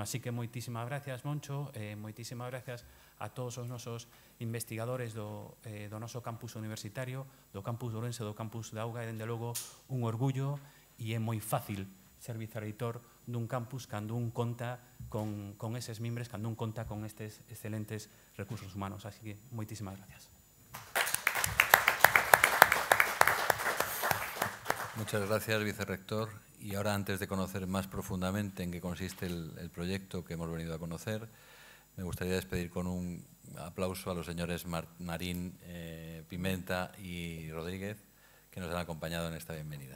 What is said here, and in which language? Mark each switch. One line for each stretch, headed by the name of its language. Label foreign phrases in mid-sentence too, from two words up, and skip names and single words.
Galician: Así que moitísimas gracias, Moncho, moitísimas gracias a todos os nosos investigadores do noso campus universitario, do campus de Ourense, do campus da Auga, e, dende logo, un orgullo, e é moi fácil ser vicerreitor dun campus cando un conta con eses mimbres, cando un conta con estes excelentes recursos humanos. Así que moitísimas gracias.
Spanish: Muchas gracias, vicerrector. Y ahora, antes de conocer más profundamente en qué consiste el proyecto que hemos venido a conocer, me gustaría despedir con un aplauso a los señores Marín, Pimenta y Rodríguez, que nos han acompañado en esta bienvenida.